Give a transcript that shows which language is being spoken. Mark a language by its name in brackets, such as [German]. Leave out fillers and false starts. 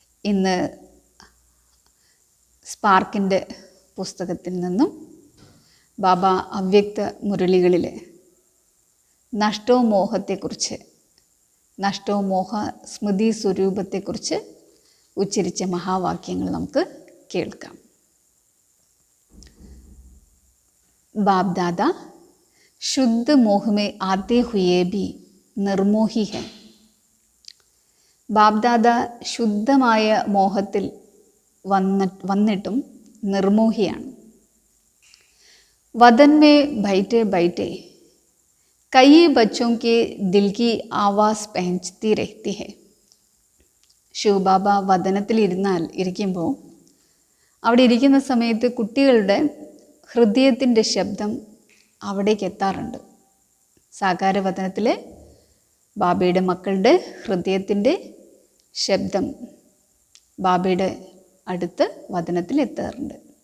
[Malayalam] ഇന്ന് സ്പാർക്കിൻ്റെ പുസ്തകത്തിൽ നിന്നും ബാബ അവ്യക്ത മുരളികളിലെ നഷ്ടോ മോഹത്തെക്കുറിച്ച്, നഷ്ടോ മോഹ സ്മൃതി സ്വരൂപത്തെക്കുറിച്ച് ഉച്ചരിച്ച മഹാവാക്യങ്ങൾ നമുക്ക് കേൾക്കാം. [Hindi] बाप दादा शुद्ध मोह में आते हुए भी निर्मोही है. [Malayalam] ബാബ്ദാദ ശുദ്ധമായ മോഹത്തിൽ വന്നിട്ടും നിർമോഹിയാണ്. [Hindi] വദൻ മേ ബൈഠെ ബൈഠെ കई बच्चों के दिल की आवाज़ पहचती रहती है. [Malayalam] ശിവബാബ വദനത്തിൽ ഇരിക്കുമ്പോൾ അവിടെ ഇരിക്കുന്ന സമയത്ത് കുട്ടികളുടെ ഹൃദയത്തിൻ്റെ ശബ്ദം അവിടേക്ക് എത്താറുണ്ട്. സാകാരവദനത്തിലെ ബാബയുടെ മക്കളുടെ ഹൃദയത്തിൻ്റെ ശബ്ദം ബാബയുടെ അടുത്ത് വദനത്തിൽ എത്താറുണ്ട്.